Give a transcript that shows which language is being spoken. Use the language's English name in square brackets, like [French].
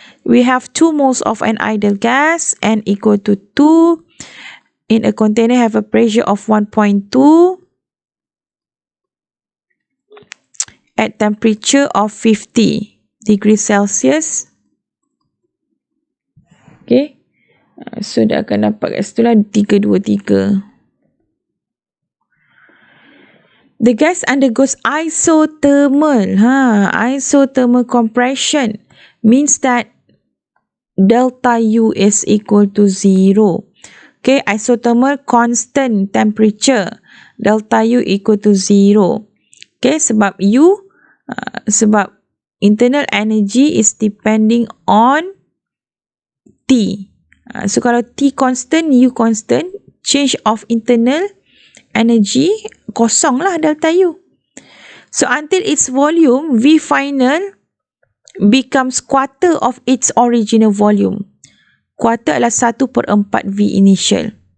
[English] We have 2 moles of an ideal gas N equal to 2. In a container have a pressure of 1.2 at temperature of 50 degrees Celsius. Okay. [Malay] So dia akan dapat kat situ lah 323. [English] The gas undergoes isothermal. Isothermal compression means that delta U is equal to 0. Okay, isothermal constant temperature. Delta U equal to 0. Okay, [Malay] sebab sebab [English] internal energy is depending on T. So kalau T constant, U constant, change of internal energy [Malay] kosong lah [English] delta U. So until its volume, V final becomes quarter of its original volume. Quarter adalah 1/4 V initial.